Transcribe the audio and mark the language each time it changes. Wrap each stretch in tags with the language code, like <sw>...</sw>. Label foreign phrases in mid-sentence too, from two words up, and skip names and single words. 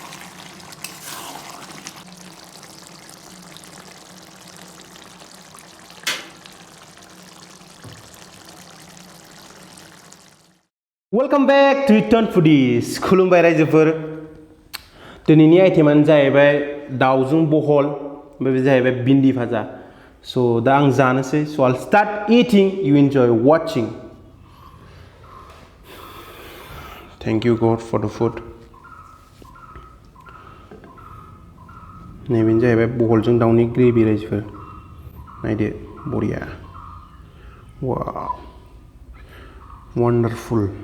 <en>welcome back to</en> <brx>रिटर्न फुडीज खुलुमबाय रायजोफोर दिनैनि आइटेमानो जाहैबाय दाउजों बहल ओमफ्राय बे जाहैबाय भिन्डी भाजा स' दा आं जानोसै स'</brx> <en>I'll start eating you enjoy watching thank you God for the food</en> <brx>नैबेनो जाहैबाय बहलजों दाउनि ग्रेभि रायजोफोर नायदो बरिया</brx> <en>wow wonderful</en>